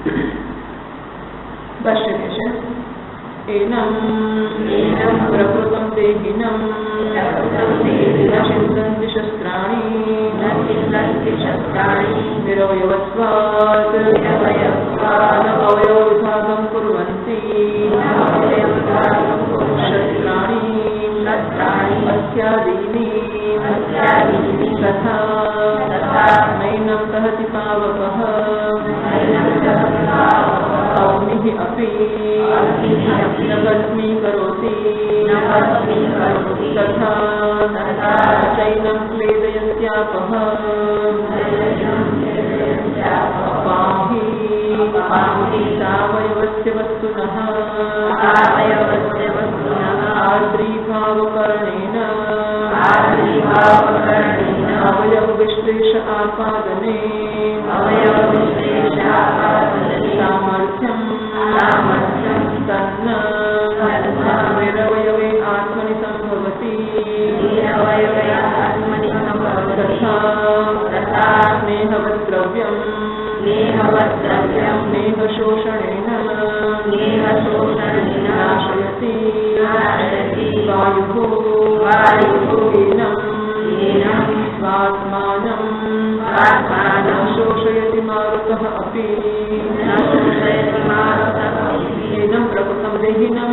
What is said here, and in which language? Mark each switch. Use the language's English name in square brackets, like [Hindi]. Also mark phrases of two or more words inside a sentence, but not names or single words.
[Gujarati] ભાષ્ય કહે છે [Sanskrit] એનમ પ્રકૃતમ દેહિનમ છિંદન્તિ શસ્ત્રાણી નિરવયવત્વાત અવયવ વિભાગમ કુર્વન્તિ શસ્ત્રાણી अस्यादीनि तथा नैनं दहति पावकः अग्निः अपि न भस्मीकरोति तथा चैनं क्लेदयत्यापः पाहि सावयवस्य वस्तुनः आद्रीभावकरणेन अवयवविश्लेषणात् વિશ્લેષ આપાદને સામર્થ્યમ તન્ન નિરવયવે આત્મનિ સંભવતી તથા સ્નેહવદ્રવ્યમ સ્નેહશોષણેન નાશયતિ વાયુઃ સ્વાત્માनं શોષયતિ મારુતઃ અપી એનમ પ્રકૃતમ દેહિનમ.